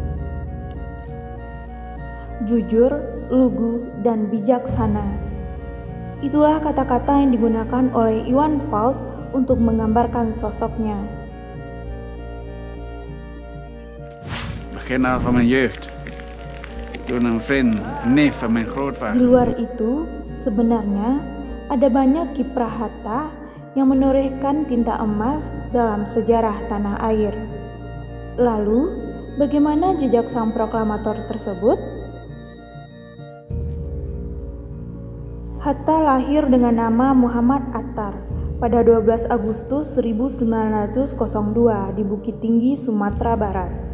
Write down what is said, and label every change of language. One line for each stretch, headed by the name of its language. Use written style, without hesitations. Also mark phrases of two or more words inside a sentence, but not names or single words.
Indonesian: Jujur, lugu, dan bijaksana. Itulah kata-kata yang digunakan oleh Iwan Fals untuk menggambarkan sosoknya.
Dutch: Beginner van mijn jeugd. Toen een vriend, neef van mijn grootvader.
Indonesian: Di luar itu, sebenarnya ada banyak kiprah Hatta yang menorehkan tinta emas dalam sejarah tanah air. Lalu, bagaimana jejak sang proklamator tersebut? Hatta lahir dengan nama Muhammad Attar pada 12 Agustus 1902 di Bukit Tinggi, Sumatera Barat.